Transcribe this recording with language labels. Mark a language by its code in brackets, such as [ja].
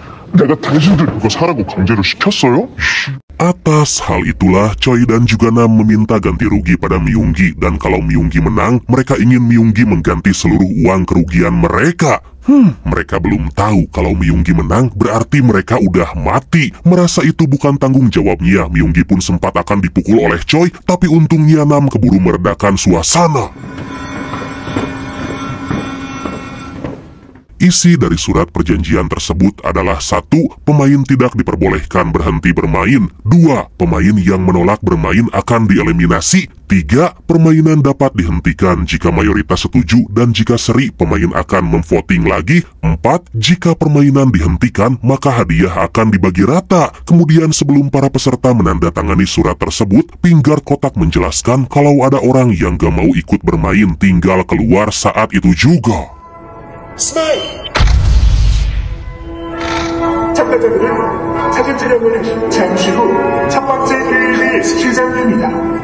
[ko] 내가 당신들 그거 사라고 강제로 시켰어요? [id] Atas hal itulah Choi dan juga Nam meminta ganti rugi pada Myunggi, dan kalau Myunggi menang, mereka ingin Myunggi mengganti seluruh uang kerugian mereka. Mereka belum tahu kalau Myunggi menang berarti mereka udah mati. Merasa itu bukan tanggung jawabnya, Myunggi pun sempat akan dipukul oleh Choi, tapi untungnya Nam keburu meredakan suasana. Isi dari surat perjanjian tersebut adalah 1. Pemain tidak diperbolehkan berhenti bermain. 2. Pemain yang menolak bermain akan dieliminasi. 3. Permainan dapat dihentikan jika mayoritas setuju dan jika seri pemain akan memvoting lagi. 4. Jika permainan dihentikan maka hadiah akan dibagi rata. Kemudian sebelum para peserta menandatangani surat tersebut, Pinggard kotak menjelaskan kalau ada orang yang gak mau ikut bermain tinggal keluar saat itu juga. [ko] 스마일! 참가자들은 사진 촬영을 잠시 후 첫 번째 게임의 시작입니다.